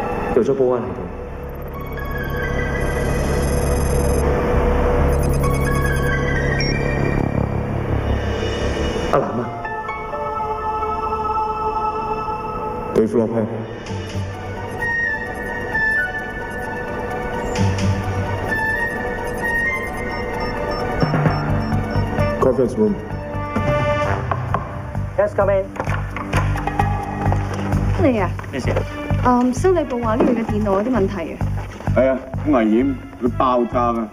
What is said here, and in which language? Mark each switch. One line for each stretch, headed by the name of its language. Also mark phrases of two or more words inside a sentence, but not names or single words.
Cantonese: 掉咗保安喺度。阿南啊，對付落去。
English: Conference room. Yes, come in.
Cantonese: 你啊？咩事？修理部話呢邊嘅電腦有啲問題啊。係啊，好危險，會爆炸㗎。